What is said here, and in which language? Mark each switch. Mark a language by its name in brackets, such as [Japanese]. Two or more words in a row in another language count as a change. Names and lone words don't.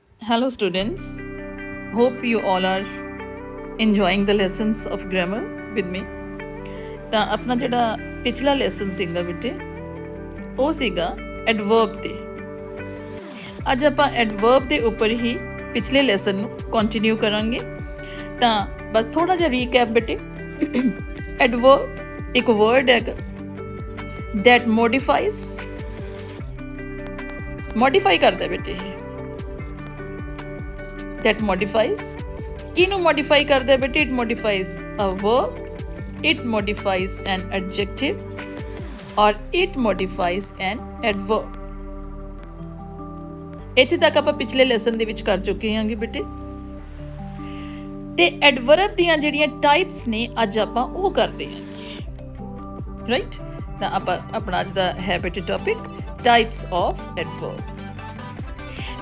[English] Hello, students. Hope you all are enjoying the lessons of grammar with me. [Punjabi] ਤਾਂ ਆਪਣਾ ਜਿਹੜਾ ਪਿਛਲਾ ਲੈਸਨ ਸੀਗਾ ਬੇਟੇ ਉਹ ਸੀਗਾ ਐਡਵਰਬ ਤੇ। ਅੱਜ ਆਪਾਂ ਐਡਵਰਬ ਦੇ ਉੱਪਰ ਹੀ ਪਿਛਲੇ ਲੈਸਨ ਨੂੰ ਕੰਟੀਨਿਊ ਕਰਾਂਗੇ। ਤਾਂ ਬਸ ਥੋੜਾ ਜਿਹਾ ਰੀਕੈਪ ਬੇਟੇ। ਐਡਵਰਬ ਇੱਕ ਵਰਡ ਹੈਗਾ that ਮੋਡੀਫਾਈ ਕਰਦਾ ਬੇਟੇ ਇਹ। [English] that modifies [Punjabi] ਕਿਹਨੂੰ ਮੋਡੀਫਾਈ ਕਰਦਾ ਬੇਟੇ? [English] it modifies a verb, it modifies an adjective or it modifies an adverb। [Punjabi] ਇੱਥੇ ਤੱਕ ਆਪਾਂ ਪਿਛਲੇ ਲੈਸਨ ਦੇ ਵਿੱਚ ਕਰ ਚੁੱਕੇ ਹਾਂਗੇ ਬੇਟੇ। ਤੇ ਐਡਵਰਬ ਦੀਆਂ ਜਿਹੜੀਆਂ ਟਾਈਪਸ ਨੇ ਅੱਜ ਆਪਾਂ ਉਹ ਕਰਦੇ ਹਾਂ, ਰਾਈਟ। ਤਾਂ ਆਪਾਂ ਆਪਣਾ ਅੱਜ ਦਾ ਹੈ ਬੇਟੇ [English] topic types of adverb.